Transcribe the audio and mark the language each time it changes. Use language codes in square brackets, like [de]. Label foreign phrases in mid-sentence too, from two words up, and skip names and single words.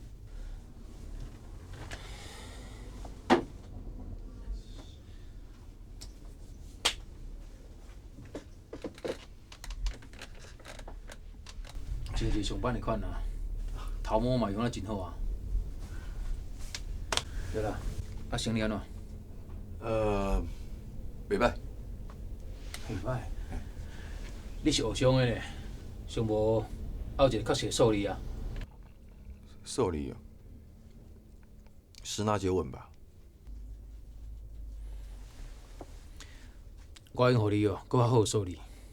[nan] 真是上班的款啊，头毛嘛用得真好啊。对啦，啊生理安怎？袂歹。袂歹。你是学商的呢，上无还有一个较实的数理啊。受理哦，十拿九稳吧。我已经互你哦，搁较好的数理。